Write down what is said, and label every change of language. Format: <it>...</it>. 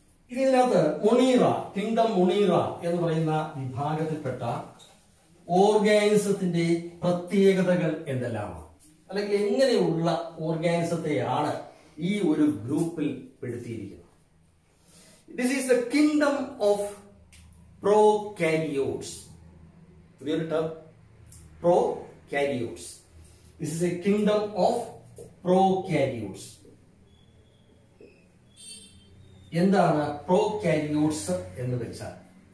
<ml>ഇനി ഇതിനകത്ത് Monera, kingdom Monera എന്ന് പറയുന്ന വിഭാഗത്തിൽപ്പെട്ട ഓർഗാനിസത്തിന്റെ പ്രത്യേകതകൾ എന്തെല്ലാമാണ്, അല്ലെങ്കിൽ എങ്ങനെയുള്ള ഓർഗാനിസത്തെയാണ് ഈ ഒരു ഗ്രൂപ്പിൽ പെടുത്തിയിരിക്കുന്നത്?</ml> <en>This is the kingdom of prokaryotes.</en> <ml>പുതിയൊരു term, prokaryotes.</ml> <en>This is a kingdom of prokaryotes.</en> <ml>എന്താണ് prokaryotes എന്ന് വെച്ചാൽ?</ml>